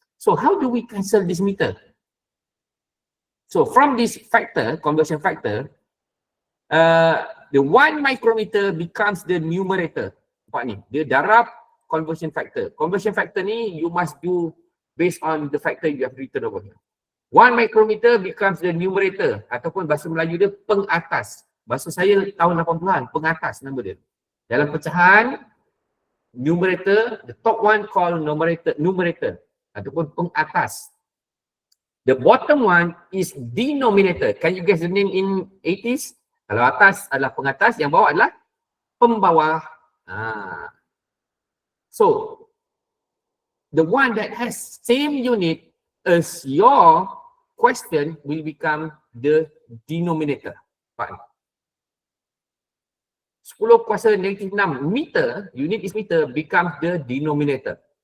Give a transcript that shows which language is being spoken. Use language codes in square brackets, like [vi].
[en] So how do we cancel this meter? So from this factor, conversion factor, the 1 micrometer becomes the numerator. [ms] Nampak ni, dia darab conversion factor. [en] Conversion factor ni you must do based on the factor you have written over here. 1 micrometer becomes the numerator, [ms] ataupun bahasa Melayu dia pengatas. Bahasa saya tahun 80-an, pengatas nama dia. Dalam pecahan, [en] numerator, the top one called numerator ataupun pengatas. The bottom one is denominator. Can you guess the name in 80s? [ms] Kalau atas adalah pengatas, yang bawah adalah pembawah. [en] So, the one that has same unit as your question will become the denominator. Fine. 10 kuasa -6 meter, unit is meter, becomes the denominator.